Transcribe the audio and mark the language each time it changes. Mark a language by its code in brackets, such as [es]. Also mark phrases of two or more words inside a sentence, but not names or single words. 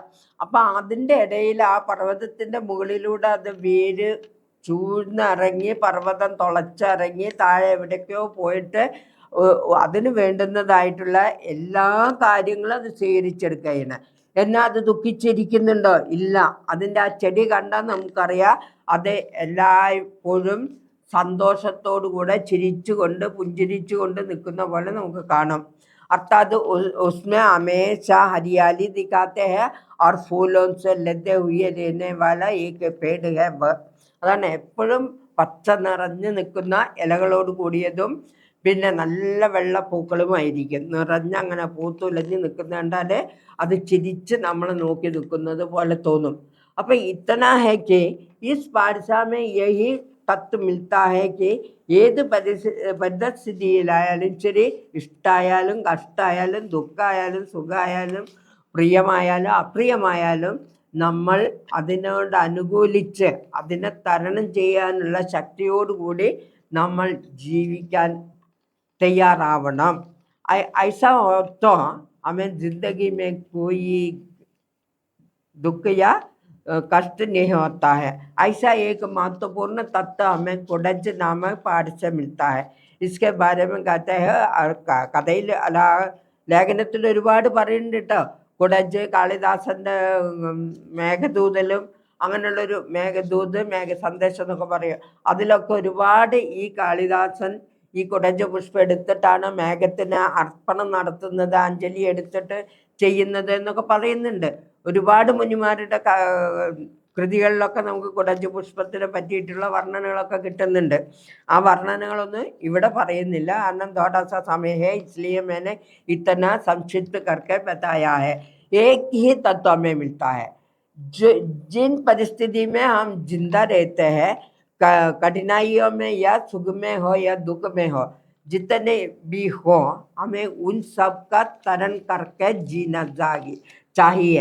[ml] അപ്പം അതിൻ്റെ ഇടയിൽ ആ പർവ്വതത്തിൻ്റെ മുകളിലൂടെ അത് വേര് ചൂഴ്ന്നിറങ്ങി പർവ്വതം തുളച്ചിറങ്ങി താഴെ എവിടേക്കോ പോയിട്ട് അതിന് വേണ്ടുന്നതായിട്ടുള്ള എല്ലാ കാര്യങ്ങളും അത് സ്വീകരിച്ചെടുക്കുകയാണ്. എന്നാൽ അത് ദുഃഖിച്ചിരിക്കുന്നുണ്ടോ? ഇല്ല. അതിൻ്റെ ആ ചെടി കണ്ടാൽ നമുക്കറിയാം അത് എല്ലായ്പ്പോഴും സന്തോഷത്തോടു കൂടെ ചിരിച്ചുകൊണ്ട് പുഞ്ചിരിച്ചുകൊണ്ട് നിൽക്കുന്ന പോലെ നമുക്ക് കാണാം. [hi] अर्थात उसमें हमेशा हरियाली दिखाते हैं और फूलों से लदे हुए रहने वाला एक पेड़ है. [ml] അതാണ് എപ്പോഴും പച്ച നിറഞ്ഞു നിൽക്കുന്ന ഇലകളോട് കൂടിയതും പിന്നെ നല്ല വെള്ളപ്പൂക്കളുമായിരിക്കും. നിറഞ്ഞങ്ങനെ പൂത്തുലഞ്ഞ് നിൽക്കുന്ന കണ്ടാൽ അത് ചിരിച്ച് നമ്മൾ നോക്കി നിൽക്കുന്നത് പോലെ തോന്നും. അപ്പം [hi] इतना है कि इस पाठशाला में यही തത്വ मिलता है कि [ml] ഏത് പരിതസ്ഥിതിയിലായാലും ശരി, ഇഷ്ടമായാലും കഷ്ടമായാലും ദുഃഖമായാലും സുഖമായാലും പ്രിയമായാലും അപ്രിയമായാലും നമ്മൾ അതിനോട് അനുകൂലിച്ച് അതിനെ തരണം ചെയ്യാനുള്ള ശക്തിയോടുകൂടി നമ്മൾ ജീവിക്കാൻ തയ്യാറാവണം. [hi] ऐसा हो तो हमें जिंदगी में कोई दुख या कष्ट नहीं होता है. ऐसा एक महत्वपूर्ण तत्व हमें कुडज नामक पाठ से मिलता है. इसके बारे में कहते हैं [ml] കഥയിൽ അല്ല ലേഖനത്തിൽ ഒരുപാട് പറയുന്നുണ്ട് കേട്ടോ. കുടജ് കാളിദാസന്റെ മേഘദൂതലും അങ്ങനെയുള്ളൊരു മേഘദൂത് മേഘ സന്ദേശം എന്നൊക്കെ പറയും. അതിലൊക്കെ ഒരുപാട് ഈ കാളിദാസൻ ഈ കുടജ പുഷ്പം എടുത്തിട്ടാണ് മേഘത്തിന് അർപ്പണം നടത്തുന്നത്, അഞ്ജലി എടുത്തിട്ട് ചെയ്യുന്നത് എന്നൊക്കെ പറയുന്നുണ്ട്. ഒരുപാട് മുനിമാരുടെ കൃതികളിലൊക്കെ നമുക്ക് കുടജ പുഷ്പത്തിനെ പറ്റിയിട്ടുള്ള വർണ്ണനകളൊക്കെ കിട്ടുന്നുണ്ട്. ആ വർണ്ണനകളൊന്നും ഇവിടെ പറയുന്നില്ല, കാരണം [hi] थोड़ा सा समय है इसलिए मैंने इतना संक्षिप्त करके बताया है. एक ही तत्व में मिलता है. जो जिन परिस्थिति में हम जिंदा रहते हैं, कठिनाइयों में या सुख में हो या दुख में हो, जितने भी हो, हमें उन सब का तरण करके जीना चाहिए.